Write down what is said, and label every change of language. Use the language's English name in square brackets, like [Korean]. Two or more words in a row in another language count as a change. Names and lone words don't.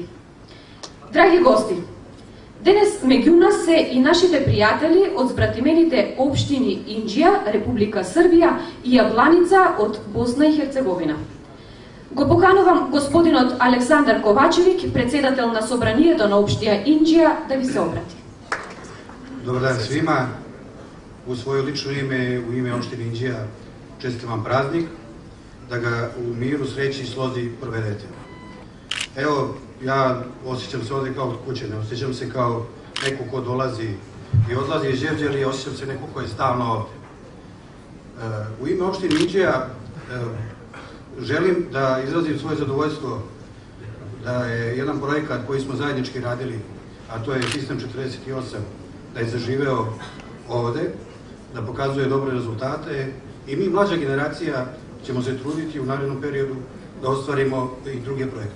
[Macedonian] Драги гости, денес меѓу нас се и нашите пријатели од збратимените општини Инџија, Република Србија и Јабланица од Босна и Херцеговина. Го поканувам господинот Александар Ковачевик, председател на собранието на општија Инџија, да ви се обрати. [Serbian] Добар дан свима. У своје лично име, у име општине Инџија, честитам празник, да ga u miru, sreći i slodi provedete. Evo, ja osjećam se ovdje kao od kuće, ne osjećam se kao neko ko dolazi i odlazi iz Đevđelije, osjećam se neko ko je stalno ovdje. U ime opštine Inđija želim da izrazim svoje zadovoljstvo da je jedan projekat koji smo zajednički radili, a to je Sistem 48, da je zaživeo ovde, da pokazuje dobre rezultate i mi, mlađa generacija, ćemo se truditi u narednom periodu da ostvarimo i druge projekte.